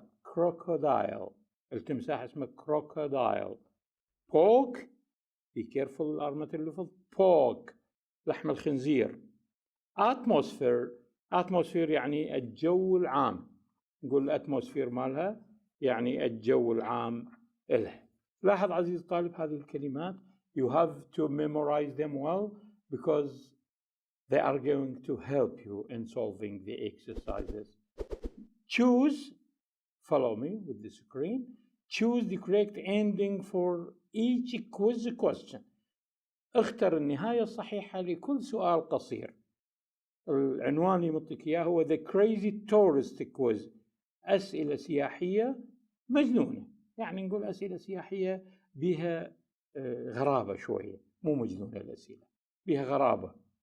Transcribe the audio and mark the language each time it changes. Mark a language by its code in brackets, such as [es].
[ar] crocodile التمساح اسمه crocodile. [en] pork be careful [ar] أرمة اللفظ pork لحم الخنزير. atmosphere يعني الجو العام، نقول الاتموسفير مالها يعني الجو العام له. لاحظ عزيز الطالب هذه الكلمات [en] you have to memorize them well because they are going to help you in solving the exercises. Choose, follow me with the screen, choose the correct ending for each quiz question. [ar] اختر النهاية الصحيحة لكل سؤال قصير. العنوان اللي مطلق إياه هو The Crazy Tourist Quiz، أسئلة سياحية مجنونة، يعني نقول أسئلة سياحية بها غرابة شوية، مو مجنونة الأسئلة، بها غرابة.